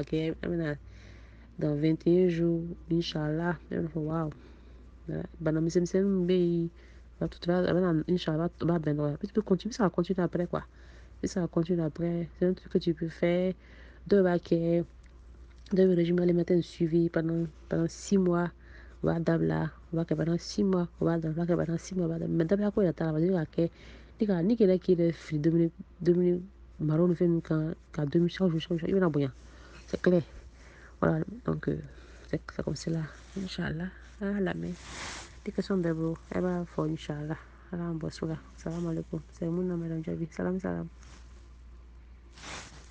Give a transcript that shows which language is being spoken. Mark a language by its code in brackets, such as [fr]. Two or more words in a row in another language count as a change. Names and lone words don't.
[bm] kɛ an bɛna [fr] dans 21 jours [bm] inchallah ne bɛna fɔ waw bana misɛnmisɛnnin min bɛ yen a bɛna inchallah a b'a bɛn nɔgɔya [fr] tu peux continuer ça va continuer après quoi ça va continuer après c'est un truc que tu peux faire [bm] dɔw b'a kɛ dɔw bɛ [fr] régime alimentaire suivi pendant 6 mois [bm] o b'a dabila o b'a kɛ [fr] pendant 6 mois [bm] o b'a dabila o b'a kɛ [fr] pendant 6 mois [bm] o b'a dabila mais dabila ko yɛrɛ t'a la [fr] parce que [bm] k'a kɛ ni kɛlɛ k'i yɛrɛ fili dumuni maraw ni fɛn ninnu kan ka dumuni [fr] chaque jour [bm] i bɛna bonya [fr] c'est clair voilà donc c'est comme cela [bm] inchallah a lamɛn ni question bɛɛ bolo a b'a fɔ inchallah ala an bɔ so la [ar] السلام عليكم [bm] c'est mun na madame jabi salam